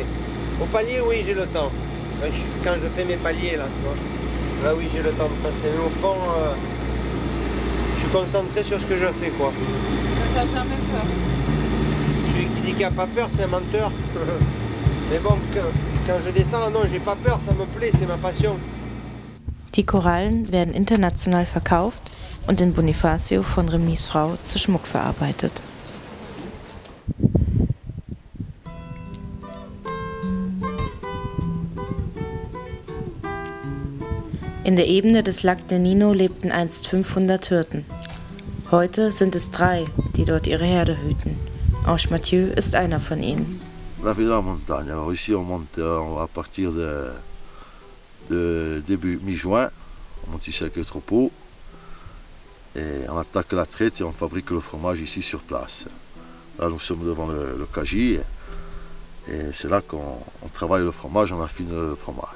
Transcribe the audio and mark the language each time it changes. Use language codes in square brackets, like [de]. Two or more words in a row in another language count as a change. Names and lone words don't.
[fr] Au palier, oui, j'ai le temps. Quand je fais mes paliers, là, tu vois. Là, oui, j'ai le temps de passer. Mais au fond, je suis concentré sur ce que je fais, quoi. t'as jamais peur? Celui qui dit qu'il n'a pas peur, c'est un menteur. Mais bon, quand je descends, non, j'ai pas peur, ça me plaît, c'est ma passion. [de] Die Korallen werden international verkauft und in Bonifacio von Rémis Frau zu Schmuck verarbeitet. In der Ebene des Lac de Nino lebten einst 500 Hirten. Heute sind es 3, die dort ihre Herde hüten. Ange Mathieu ist einer von ihnen. [fr] La vie de la montagne. Alors ici on monte à partir de début mi-juin, on monte ici avec le troupeau et on attaque la traite et on fabrique le fromage ici sur place. Là nous sommes devant le Cagy et c'est là qu'on travaille le fromage, on affine le fromage.